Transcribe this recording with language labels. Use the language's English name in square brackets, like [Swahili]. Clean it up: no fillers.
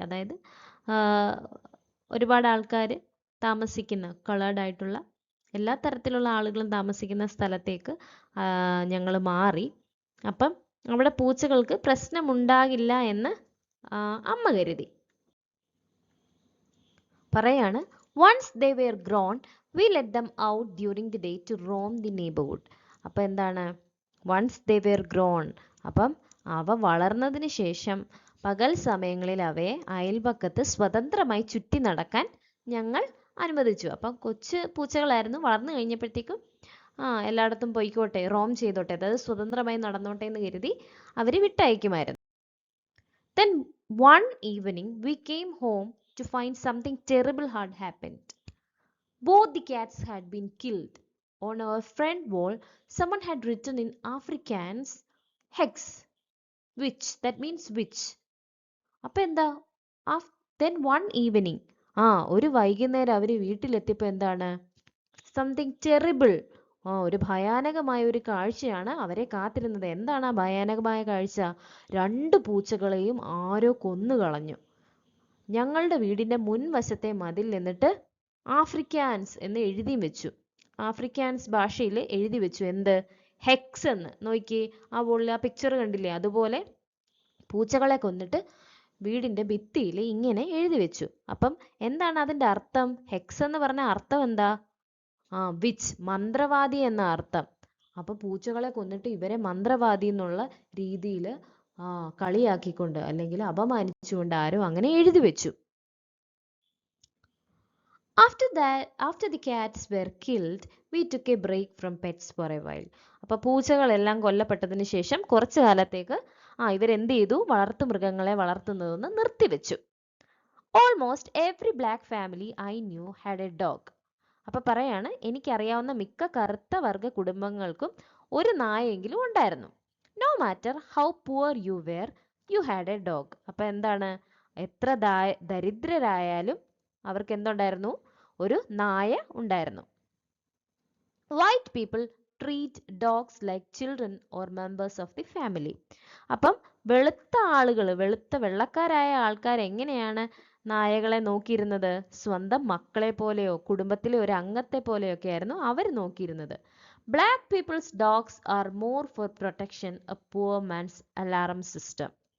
[Malayalam] അതായത് ഒരുപാട് ആൾക്കാർ താമസിക്കുന്ന, കളേർഡ് ആയിട്ടുള്ള എല്ലാ തരത്തിലുള്ള ആളുകളും താമസിക്കുന്ന സ്ഥലത്തേക്ക് ഞങ്ങൾ മാറി. അപ്പം അവിടെ പൂച്ചകൾക്ക് പ്രശ്നമുണ്ടാകില്ല എന്ന് അമ്മ കരുതി. പറയാണ്, [English] once they were grown, we let them out during the day to roam the neighborhood. [Malayalam] അപ്പം എന്താണ്? [English] once they were grown, [Malayalam] അപ്പം അവ വളർന്നതിന് ശേഷം പകൽ സമയങ്ങളിൽ അവയെ അയൽപക്കത്ത് സ്വതന്ത്രമായി ചുറ്റി നടക്കാൻ ഞങ്ങൾ അനുവദിച്ചു. അപ്പം കൊച്ചു പൂച്ചകളായിരുന്നു. വളർന്നു കഴിഞ്ഞപ്പോഴത്തേക്കും എല്ലായിടത്തും പോയിക്കോട്ടെ, റോം ചെയ്തോട്ടെ, അതായത് സ്വതന്ത്രമായി നടന്നോട്ടെ എന്ന് കരുതി അവർ വിട്ടയക്കുമായിരുന്നു. [English] Then one evening we came home to find something terrible had happened. Both the cats had been killed. On our front wall, someone had written in Afrikaans, hex, witch. That means witch. [Malayalam] അപ്പം എന്താ? [English] Then one evening, [Malayalam] ഒരു വൈകുന്നേരം അവർ വീട്ടിലെത്തിയപ്പോൾ എന്താണ്? [English] something terrible, [Malayalam] ഒരു ഭയാനകമായ ഒരു കാഴ്ചയാണ് അവരെ കാത്തിരുന്നത്. എന്താണ് ആ ഭയാനകമായ കാഴ്ച? 2 പൂച്ചകളെയും ആരോ കൊന്നുകളഞ്ഞു. ഞങ്ങളുടെ വീടിൻ്റെ മുൻവശത്തെ മതിൽ എന്നിട്ട് ആഫ്രിക്കാൻസ് എന്ന് എഴുതി വെച്ചു. ആഫ്രിക്കാൻസ് ഭാഷയിൽ എഴുതി വെച്ചു. എന്ത്? ഹെക്സ് എന്ന്. നോക്കി ആ ബോളിൽ ആ പിക്ചർ കണ്ടില്ലേ? അതുപോലെ പൂച്ചകളെ കൊന്നിട്ട് വീടിൻ്റെ ഭിത്തിയിൽ ഇങ്ങനെ എഴുതി വെച്ചു. അപ്പം എന്താണ് അതിൻ്റെ അർത്ഥം? ഹെക്സ് എന്ന് പറഞ്ഞ അർത്ഥം എന്താ? വിച്ച്, മന്ത്രവാദി എന്ന അർത്ഥം. അപ്പൊ പൂച്ചകളെ കൊന്നിട്ട് ഇവരെ മന്ത്രവാദി എന്നുള്ള രീതിയിൽ കളിയാക്കിക്കൊണ്ട് അല്ലെങ്കിൽ അപമാനിച്ചുകൊണ്ട് ആരോ അങ്ങനെ എഴുതി വെച്ചു. [English] After the cats were killed, we took a break from pets for a while. [Malayalam] അപ്പോൾ പൂച്ചകളെല്ലാം കൊല്ലപ്പെട്ടതിന് ശേഷം കുറച്ചു കാലത്തേക്ക് ഇവരെന്ത് ചെയ്തു? വളർത്തു മൃഗങ്ങളെ വളർത്തുന്നതൊന്ന് നിർത്തിവെച്ചു. [English] Almost every black family I knew had a dog. [Malayalam] അപ്പോൾ പറയാണ്, എനിക്കറിയാവുന്ന മിക്ക കറുത്ത വർഗ്ഗ കുടുംബങ്ങൾക്കും ഒരു നായെങ്കിലും ഉണ്ടായിരുന്നു. [English] No matter how poor you were, you had a dog. [Malayalam] അപ്പോൾ എന്താണ്? എത്ര ദരിദ്രരായാലും അവർക്ക് എന്തുണ്ടായിരുന്നു? ഒരു നായ ഉണ്ടായിരുന്നു. [English] White people treat dogs like children or members of the family. [Malayalam] അപ്പം വെളുത്ത ആളുകൾ, വെള്ളക്കാരായ ആൾക്കാർ എങ്ങനെയാണ് നായകളെ നോക്കിയിരുന്നത്? സ്വന്തം മക്കളെ പോലെയോ കുടുംബത്തിലെ ഒരു അംഗത്തെ പോലെയൊക്കെ ആയിരുന്നു അവർ നോക്കിയിരുന്നത്. [English] Black people's dogs are more for protection, a poor man's alarm system.